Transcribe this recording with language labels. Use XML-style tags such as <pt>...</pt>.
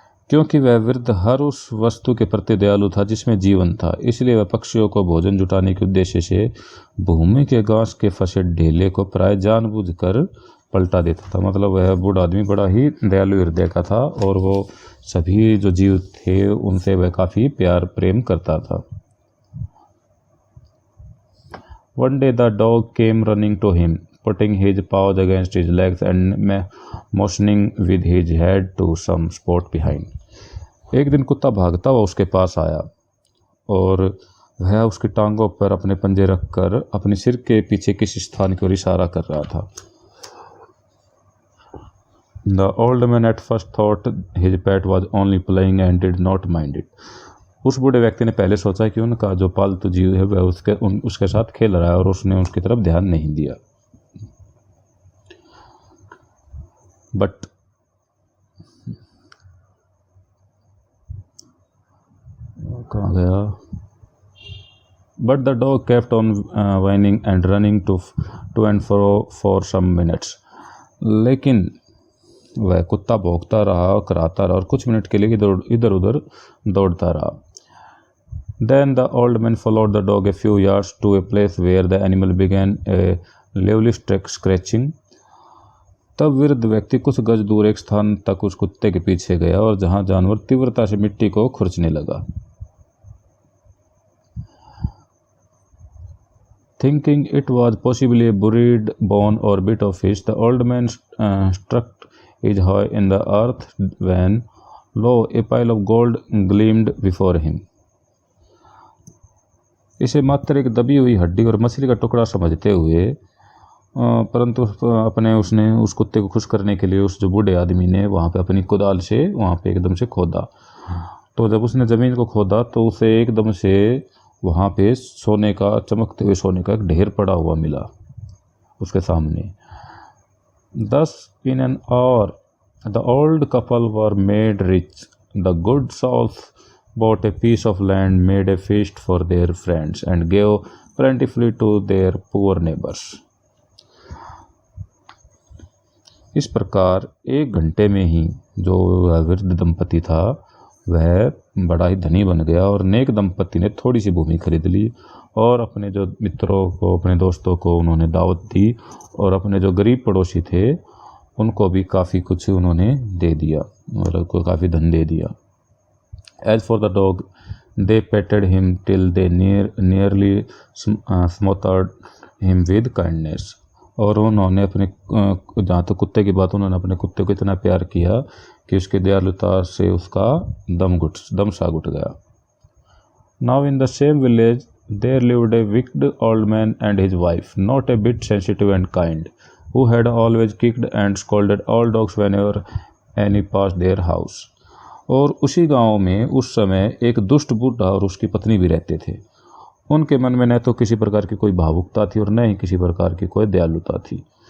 <hi>क्योंकि वह वृद्ध हर उस वस्तु के प्रति दयालु था जिसमें जीवन था, इसलिए वह पक्षियों को भोजन जुटाने के उद्देश्य से भूमि के घास के फंसे ढेले को प्राय जानबूझकर पलटा देता था। मतलब वह बूढ़ा आदमी बड़ा ही दयालु हृदय का था और वो सभी जो जीव थे उनसे वह काफ़ी प्यार प्रेम करता था।</hi> <en>One day the dog came running to him, putting his paws against his legs and motioning with his head to some spot behind।</en> <hi>एक दिन कुत्ता भागता हुआ उसके पास आया और वह उसकी टांगों पर अपने पंजे रखकर अपने सिर के पीछे किसी स्थान की ओर इशारा कर रहा था।</hi> <en>The old man at first thought his pet was only playing and did not mind it।</en> <hi>उस बूढ़े व्यक्ति ने पहले सोचा कि उनका जो पालतू जीव है वह उसके साथ खेल रहा है और उसने उसकी तरफ ध्यान नहीं दिया। बट कहाँ गया?</hi> <en>But the dog kept on whining and running to and fro for some minutes.</en> <hi>लेकिन वह कुत्ता भौंकता रहा, कराता रहा और कुछ मिनट के लिए इधर उधर दौड़ता रहा।</hi> <en>Then the old man followed the dog a few yards to a place where the animal began a lively scratching.</en> <hi>तब वृद्ध व्यक्ति कुछ गज दूर एक स्थान तक उस कुत्ते के पीछे गया और जहां जानवर तीव्रता से मिट्टी को खुरचने लगा।</hi> <en>Thinking it was possibly a buried bone or bit of fish, the old man struck his hoe in the earth when, lo, a pile of gold gleamed before him.</en> <hi>इसे मात्र एक दबी हुई हड्डी और मछली का टुकड़ा समझते हुए परंतु उसने उस कुत्ते को खुश करने के लिए उस जो बूढ़े आदमी ने वहाँ पे अपनी कुदाल से वहाँ पे एकदम से खोदा। तो जब उसने ज़मीन को खोदा तो उसे एकदम से वहाँ पे सोने का, चमकते हुए सोने का एक ढेर पड़ा हुआ मिला उसके सामने।</hi> <en>Thus in an hour the old couple were made rich. The good souls bought a piece of land, made a feast for their friends, and gave plentifully to their poor neighbors.</en> <hi>इस प्रकार एक घंटे में ही जो वृद्ध दंपति था वह बड़ा ही धनी बन गया और नेक दंपति ने थोड़ी सी भूमि खरीद ली और अपने जो मित्रों को, अपने दोस्तों को उन्होंने दावत दी और अपने जो गरीब पड़ोसी थे उनको भी काफ़ी कुछ उन्होंने दे दिया और उनको काफ़ी धन दे दिया।</hi> <en>As for the dog, they petted him till they nearly smothered him with kindness.</en> <hi>और उन्होंने अपने जहाँ तक कुत्ते की बात, उन्होंने अपने कुत्ते को इतना प्यार किया कि उसके दयालुता से उसका दम सा घुट गया।</hi> <en>Now in the same village there lived a wicked old man and his wife, not a bit sensitive and kind, who had always kicked and scolded all dogs whenever any passed their house.</en> <hi>और उसी गांव में उस समय एक दुष्ट बूढ़ा और उसकी पत्नी भी रहते थे। उनके मन में न तो किसी प्रकार की कोई भावुकता थी और न ही किसी प्रकार की कोई दयालुता थी।</hi>